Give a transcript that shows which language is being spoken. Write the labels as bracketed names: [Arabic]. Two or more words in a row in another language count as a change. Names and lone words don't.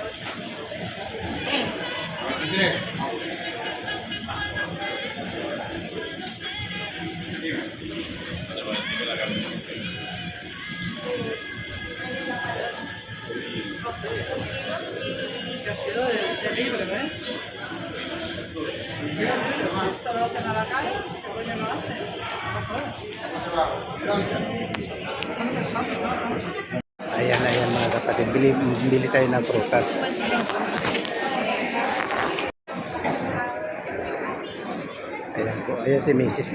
[Spanish] ¿93? Terrible, ¿eh? Esto lo hacen a la cara, ¿qué coño no hacen? [Filipino] Ayan mga kapatid, bili tayo ng prutas. Ayan po, ayan si Mrs.